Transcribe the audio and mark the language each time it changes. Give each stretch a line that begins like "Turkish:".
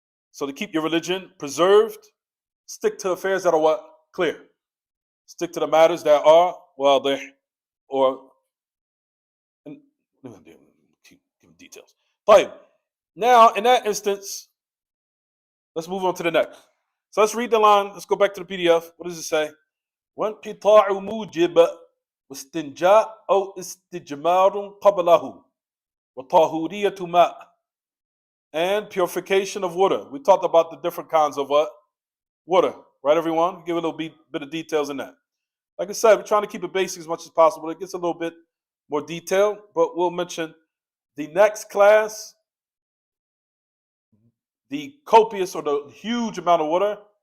English: So to keep your religion preserved, stick to affairs that are what? Clear. Stick to the matters that are, well, they or keep giving details. Fine. Now, in that instance, let's move on to the next. So let's read the line. Let's go back to the PDF. What does it say?
Arabic: وانقطاع موجب واستنجاء أو استجمار قبله وطهورية ماء,
English: and purification of water. We talked about the different kinds of what? Water. Right, everyone? Give a little bit of details in that. Like I said, we're trying to keep it basic as much as possible. It gets a little bit more detail, but we'll mention the next class, the copious or the huge amount of water.